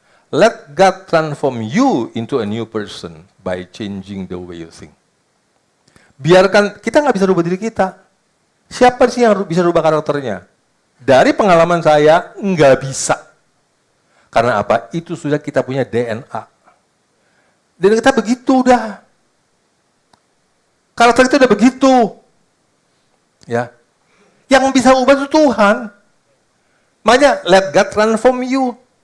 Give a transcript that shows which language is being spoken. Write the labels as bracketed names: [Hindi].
[English] Let God transform you into a new person by changing the way you think. [Indonesian] Biarkan, kita nggak bisa rubah diri kita. Siapa sih yang bisa rubah karakternya? Dari pengalaman saya, nggak bisa. Karena apa? Itu sudah kita punya DNA. Dan kita begitu udah. Karakter kita udah begitu. Ya. Yang bisa ubah itu Tuhan. Makanya, [English] let God transform you.